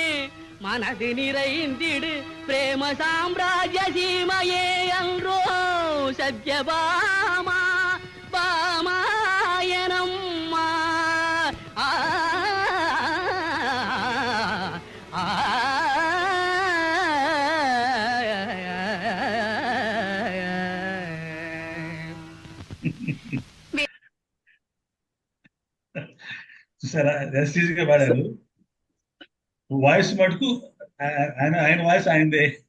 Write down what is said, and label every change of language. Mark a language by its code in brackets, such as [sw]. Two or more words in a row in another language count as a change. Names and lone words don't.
[ta] மனது நிறைந்திடு பிரேம சாம்ராஜ்ய சீமையே அன்றோ சத்யபாமா பாமாயனம்மா. ஆ ஆ [te] చూసారా ఎస్టీజీ గా పాడారు. వాయిస్ మటుకు ఆయన వాయిస్ ఆయనదే.